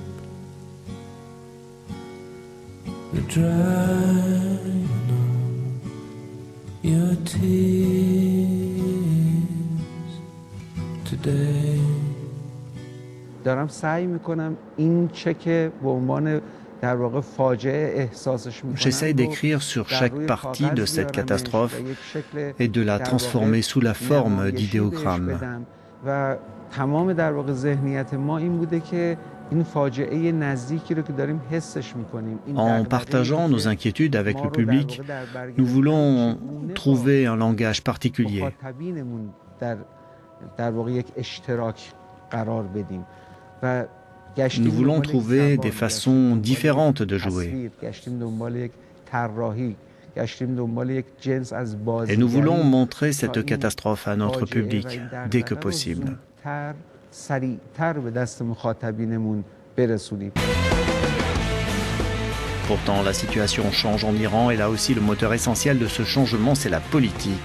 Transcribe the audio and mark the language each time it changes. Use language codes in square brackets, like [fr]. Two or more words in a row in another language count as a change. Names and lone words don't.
[en] you're drying up your tears today. [fa] دارم سعی میکنم این چه که به عنوان در واقع فاجعه احساسش میکنم. [fr] J'essaye d'écrire sur chaque partie de cette catastrophe et de la transformer sous la forme d'idéogrammes. [fa] و تمام در واقع ذهنیت ما این بوده که این فاجعه نزدیکی رو که داریم حسش میکنیم. [fr] En partageant nos inquiétudes avec le public, nous voulons trouver un langage particulier. [fa] در واقع یک اشتراک قرار بدیم و [fr] Nous voulons trouver des façons différentes de jouer. Et nous voulons montrer cette catastrophe à notre public dès que possible. Pourtant, la situation change en Iran et là aussi le moteur essentiel de ce changement, c'est la politique.